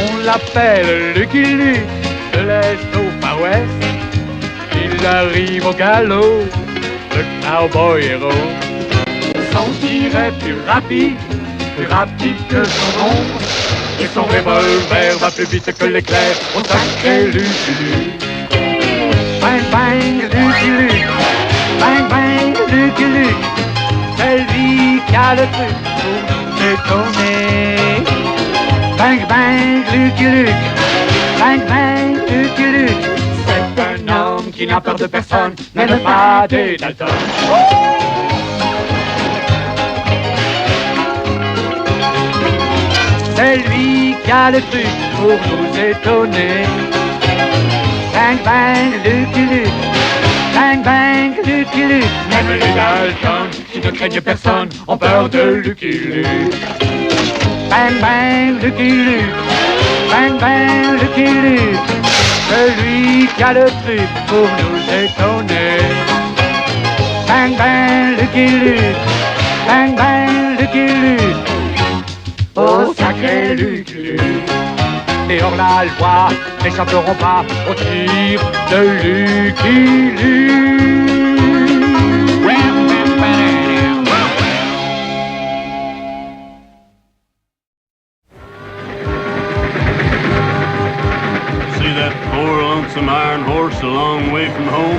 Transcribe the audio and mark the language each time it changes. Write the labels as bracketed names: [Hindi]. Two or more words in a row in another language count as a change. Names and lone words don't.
[French] l'appelle Lucky Luke, de l'Est au Far West. Il arrive au galop, le cowboy héros. Son tir est plus rapide que son ombre. Et son revolver va plus vite que l'éclair au sacré Lucky Luke. Bang bang Lucky Luke, bang bang Lucky Luke. C'est lui qui a le truc pour nous étonner. Bang bang Lucky Luke, bang bang Lucky Luke. C'est un homme qui n'a peur de personne, même pas des Dalton. C'est lui qui a le truc pour nous étonner. Bang bang Lucky Luke, bang bang Lucky Luke. Même les Dalton qui ne craignent personne ont peur de Lucky Luke. Bang bang Lucky Luke, bang bang Lucky Luke. Celui qui a le truc pour nous étonner. Bang bang Lucky Luke, bang bang Lucky Luke. Oh sacré Lucky Luke. Et hors la loi n'échapperont pas au tir de Lucky Luke. [English] Some iron horse a long way from home?